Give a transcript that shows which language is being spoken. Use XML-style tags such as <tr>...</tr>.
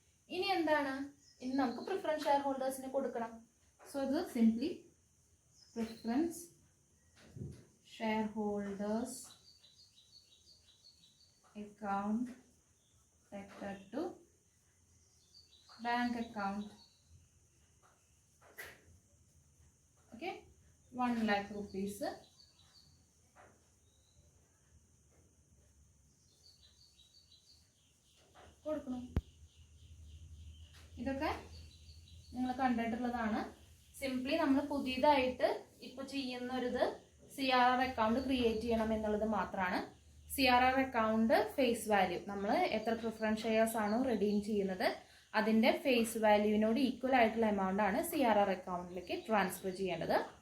<ml>ഇനി എന്താണ്, ഇനി നമുക്ക് പ്രിഫറൻസ് ഷെയർ ഹോൾഡേഴ്സിന് കൊടുക്കണം.</ml> <en>So ഇത് simply preference share holders account connected to bank account. Okay, 1 lakh rupees കൊടുക്കണം.</en> <ml>ഇതൊക്കെ നിങ്ങൾ കണ്ടിട്ടുള്ളതാണ്. സിംപ്ലി നമ്മൾ പുതിയതായിട്ട് ഇപ്പൊ ചെയ്യുന്ന ഒരു CRR അക്കൗണ്ട് ക്രിയേറ്റ് ചെയ്യണം എന്നുള്ളത് മാത്രമാണ്. CRR അക്കൗണ്ട് ഫേസ് വാല്യൂ, നമ്മൾ എത്ര പ്രിഫറൻസ് ഷെയർസ് ആണോ റെഡീം ചെയ്യുന്നത് അതിന്റെ ഫേസ് വാല്യൂവിനോട് ഈക്വൽ ആയിട്ടുള്ള എമൗണ്ട് ആണ് CRR അക്കൗണ്ടിലേക്ക് ട്രാൻസ്ഫർ ചെയ്യേണ്ടത്.</ml>